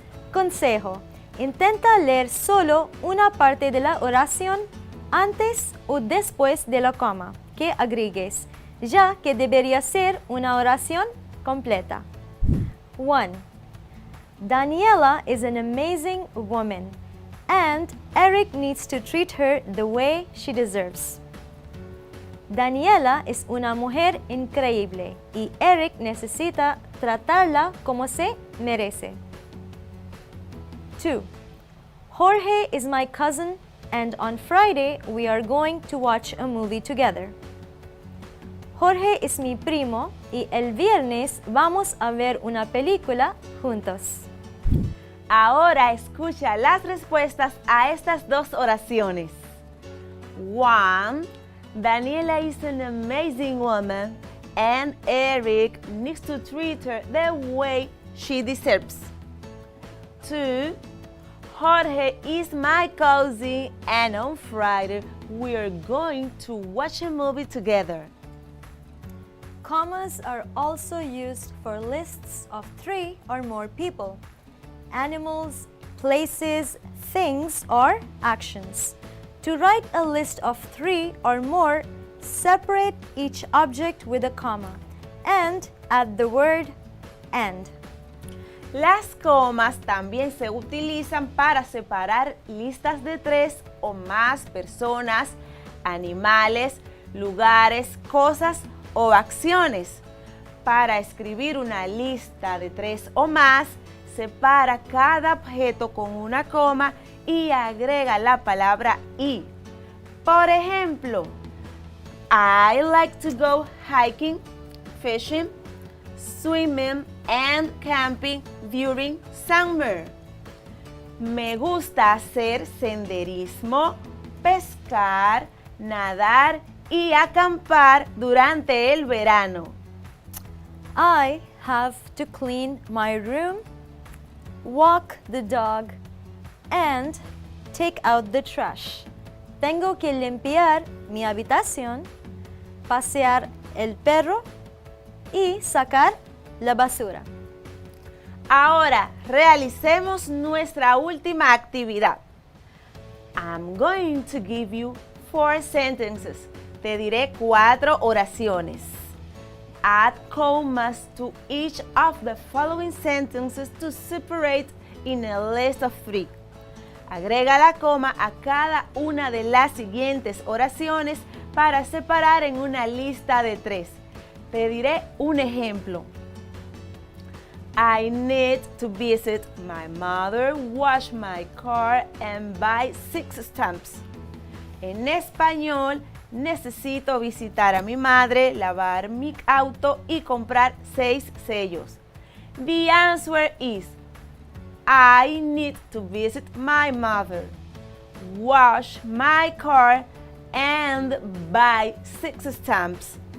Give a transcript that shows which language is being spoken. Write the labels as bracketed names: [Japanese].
[Spanish] Consejo: intenta leer solo una parte de la oración antes o después de la coma que agregues, ya que debería ser una oración completa. [English] 1. Daniela is an amazing woman, and Eric needs to treat her the way she deserves. [Spanish] Daniela es una mujer increíble y Eric necesita tratarla como se merece. [English] 2. Jorge is my cousin, and on Friday we are going to watch a movie together. [Spanish] Jorge es mi primo y el viernes vamos a ver una película juntos. Ahora escucha las respuestas a estas dos oraciones. [English] 1. Daniela is an amazing woman and Eric needs to treat her the way she deserves. 2. Jorge is my cousin and on Friday we are going to watch a movie together. Commas are also used for lists of 3 or more people, animals, places, things, or actions. To write a list of 3 or more, separate each object with a comma and add the word and. [Spanish] Las comas también se utilizan para separar listas de 3 o más personas, animales, lugares, cosas o acciones. Para escribir una lista de 3 o más, separa cada objeto con una coma y agrega la palabra y. Por ejemplo, [English] I like to go hiking, fishing, swimming and camping during summer. [Spanish] Me gusta hacer senderismo, pescar, nadar y acampar durante el verano. [English] I have to clean my room, walk the dog, and take out the trash. [Spanish] Tengo que limpiar mi habitación, pasear el perro y sacar la basura. Ahora realicemos nuestra última actividad. [English] I'm going to give you 4 sentences. [Spanish] Te diré 4 oraciones. [English] Add commas to each of the following sentences to separate in a list of 3. [Spanish] Agrega la coma a cada una de las siguientes oraciones para separar en una lista de 3. Te diré un ejemplo. [English] I need to visit my mother, wash my car and buy 6 stamps. [Spanish] En español, necesito visitar a mi madre, lavar mi auto y comprar 6 sellos. [English] The answer is I need to visit my mother, wash my car and buy 6 stamps.